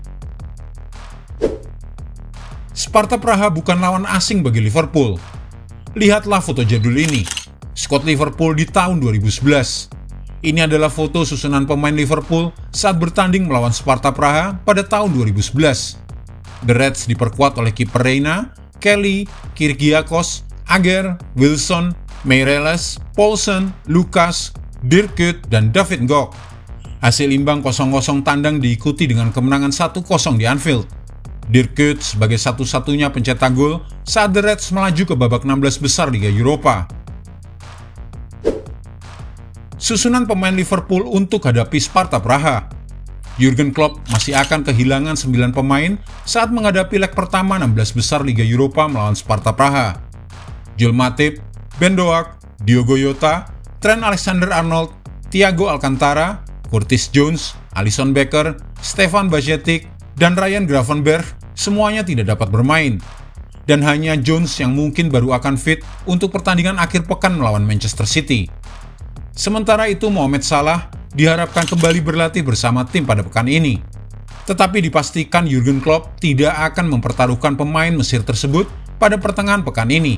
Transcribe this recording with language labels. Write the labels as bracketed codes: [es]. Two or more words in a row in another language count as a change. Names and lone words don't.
[id] Sparta Praha bukan lawan asing bagi Liverpool. lihatlah foto jadul ini. Skuad Liverpool di tahun 2011. Ini adalah foto susunan pemain Liverpool saat bertanding melawan Sparta Praha pada tahun 2011. The Reds diperkuat oleh kiper Reina, Kelly, Kyrgiakos, Ager, Wilson, Meireles, Poulsen, Lucas, Dirk Kuyt, dan David Gogh. Hasil imbang 0-0 tandang diikuti dengan kemenangan 1-0 di Anfield. Dirk Kuyt sebagai satu-satunya pencetak gol saat The Reds melaju ke babak 16 besar Liga Eropa. Susunan pemain Liverpool untuk hadapi Sparta Praha. Jurgen Klopp masih akan kehilangan 9 pemain saat menghadapi leg pertama 16 besar Liga Eropa melawan Sparta Praha. Joel Matip, Ben Doak, Diogo Jota, Trent Alexander-Arnold, Thiago Alcantara, Curtis Jones, Alisson Becker, Stefan Bajcetic, dan Ryan Gravenberch semuanya tidak dapat bermain. Dan hanya Jones yang mungkin baru akan fit untuk pertandingan akhir pekan melawan Manchester City. Sementara itu Mohamed Salah diharapkan kembali berlatih bersama tim pada pekan ini. Tetapi dipastikan Jurgen Klopp tidak akan mempertaruhkan pemain Mesir tersebut pada pertengahan pekan ini.